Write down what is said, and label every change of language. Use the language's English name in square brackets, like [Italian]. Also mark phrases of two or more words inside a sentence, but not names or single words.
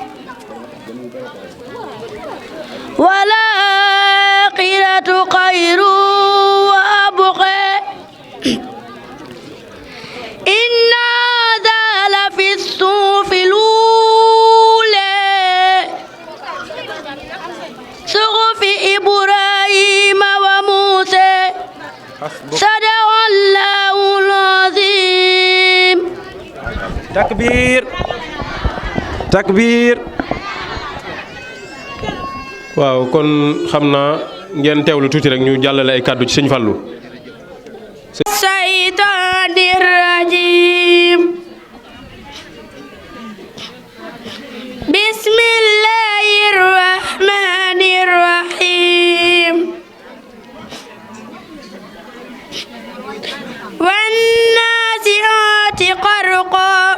[Arabic] والآخرة خير وأبقى إن هذا لفي الصحف الأولى صحف إبراهيم وموسى صدق الله العظيم تكبير تكبير. [Wolof] waaw kon xam naa ngeen teewlu tuuti rek ñu jàllale ay kàddu ci sëñ Fallou. [Arabic] الشيطان الرجيم بسم الله الرحمن الرحيم والنازعات غرقا